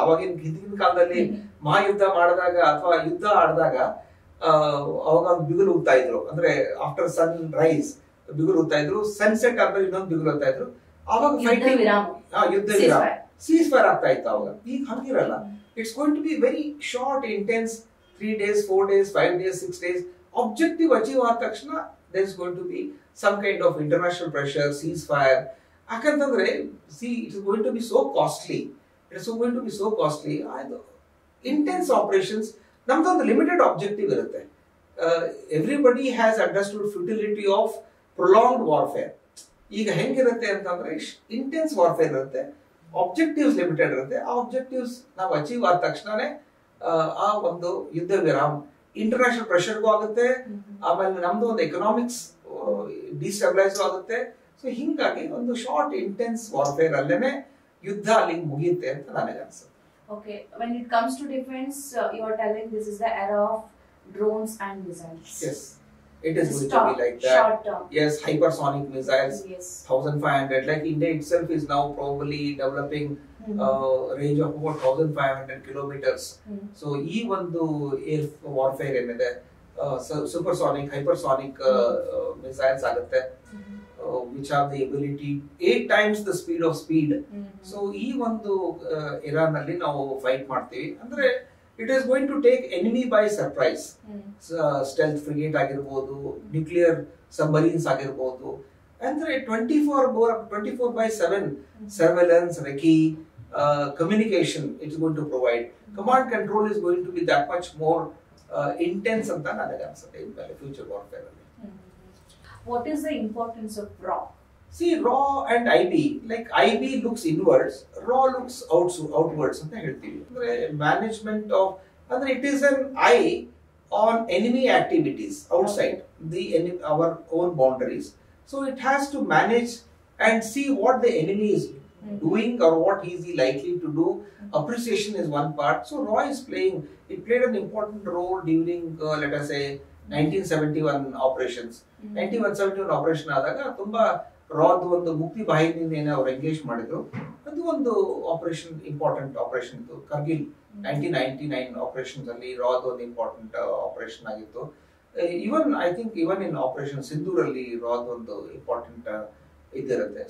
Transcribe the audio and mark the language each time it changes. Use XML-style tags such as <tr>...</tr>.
<kn>ಅವಾಗಿನ ಹಿಂದಿನ ಕಾಲದಲ್ಲಿ ಮಹಾಯುದ್ಧ ಮಾಡಿದಾಗ ಅಥವಾ ಯುದ್ಧ ಆಡಿದಾಗ ಅವಾಗ ಒಂದು ಬಿಗುಲು ಊದ್ತಾ ಇದ್ರು. ಅಂದ್ರೆ ಆಫ್ಟರ್ ಸನ್ ರೈಸ್ ಬಿಗುಲು ಊದ್ತಾ ಇದ್ರು, ಸನ್ಸೆಟ್ ಆದ್ಮೇಲೆ ಇನ್ನೊಂದು ಬಿಗುಲು ಊದ್ತಾ ಇದ್ರು. ಅವಾಗ ಫೈಟಿಂಗ್, ಯುದ್ಧ ವಿರಾಮ, ಸೀಸ್ ಫೈರ್ ಆಗ್ತಾ ಇತ್ತು ಅವಾಗ. ಈಗ ಹಂಗಿರಲ್ಲ.</kn> <en>It's going to be very short, intense, 3 days, 4 days, 5 days, 6 days. Objective achieve</en> <kn>ಆದ ತಕ್ಷಣ</kn> <en>there is going to be some kind of international pressure, ceasefire.</en> <kn>ಯಾಕಂತಂದ್ರೆ</kn> <en>it is going to be so costly. It is going to be so costly. Intense operations,</en> <kn>ನಮ್ದೊಂದು limited objective ಇರುತ್ತೆ.</kn> <en>Everybody has understood futility of prolonged warfare.</en> <kn>ಈಗ ಹೆಂಗಿರುತ್ತೆ ಅಂತಂದ್ರೆ intense warfare ಇರುತ್ತೆ, objectives limited ಇರುತ್ತೆ. ಆ objectives ನಾವು ಅಚೀವ್ ಆದ ತಕ್ಷಣನೇ ಆ ಒಂದು ಯುದ್ಧ ವಿರಾಮ, ಇಂಟರ್ನ್ಯಾಷನಲ್ ಪ್ರೆಷರ್ಗೂ ಆಗುತ್ತೆ, ಆಮೇಲೆ ನಮ್ದು ಒಂದು ಎಕನಾಮಿಕ್ಸ್ ಡಿಸ್ಟೆಬಿಲೈಸ್ ಆಗುತ್ತೆ. ಸೊ ಹಿಂಗಾಗಿ ಒಂದು ಶಾರ್ಟ್ ಇಂಟೆನ್ಸ್ ವಾರ್ಫೇರ್ ಅಲ್ಲೇನೆ ಯುದ್ಧ ಅಲ್ಲಿ ಮುಗಿಯುತ್ತೆ ಅಂತ ನನಗೆ ಅನ್ಸುತ್ತೆ.</kn> <en>Okay, when it comes to defense, you are telling this is the era of drones and missiles. Yes, it is going to be like that. Short term. Yes, hypersonic missiles. Yes. 1500. Like India itself is now probably developing range of about 1500 kilometers. So</en> <kn>ಈ ಒಂದು air warfare ಏನಿದೆ,</kn> <en>supersonic, hypersonic missiles ಆಗುತ್ತೆ, which have the ability 8 times the speed of speed.</en> <kn>So ಈ ಒಂದು ಇರಾನಲ್ಲಿ ನಾವು fight ಮಾಡ್ತೀವಿ.</kn> <en>ಅಂದ್ರೆ it is going to take enemy by surprise. Stealth frigate ಆಗಿರ್ಬೋದು, nuclear submarines ಆಗಿರ್ಬೋದು. ಅಂದ್ರೆ 24/7 surveillance, recce, communication it's going to provide. Command control is going to be that much more intense</en> <kn>ಅಂತ ನನಗೆ ಅನ್ಸುತ್ತೆ ಇನ್ಮೇಲೆ ಫ್ಯೂಚರ್ ವಾರ್ಫೇರ್ ಅಲ್ಲಿ.</kn> <en>What is the importance of RAW? See, RAW and IB, like IB looks inwards, RAW looks outwards</en> <kn>ಅಂತ ಹೇಳ್ತೀವಿ.</kn> <en>ಅಂದ್ರೆ management of, ಅಂದ್ರೆ it is an eye on enemy activities outside the our own boundaries. So it has to manage and see what the enemy is doing or what is he likely to do. Appreciation is one part. So RAW is played an important role during let us say 1971 operations.</en> <kn>1971 operation ಆದಾಗ ತುಂಬಾ ರಾದ್ ಒಂದು ಮುಕ್ತಿ ಬಾಹಿನಿಯನ್ನು ಅವ್ರು engage ಮಾಡಿದ್ರು. ಅದು ಒಂದು operation, important operation ಇತ್ತು. Kargil 1999 operations ಅಲ್ಲಿ ರಾದ್ ಒಂದು ಇಂಪಾರ್ಟೆಂಟ್ ಆಪರೇಷನ್ ಆಗಿತ್ತು. Even I think even in operation Sindoor ಅಲ್ಲಿ ರಾದ್ ಒಂದು ಇಂಪಾರ್ಟೆಂಟ್ ಇದಿರುತ್ತೆ.</kn>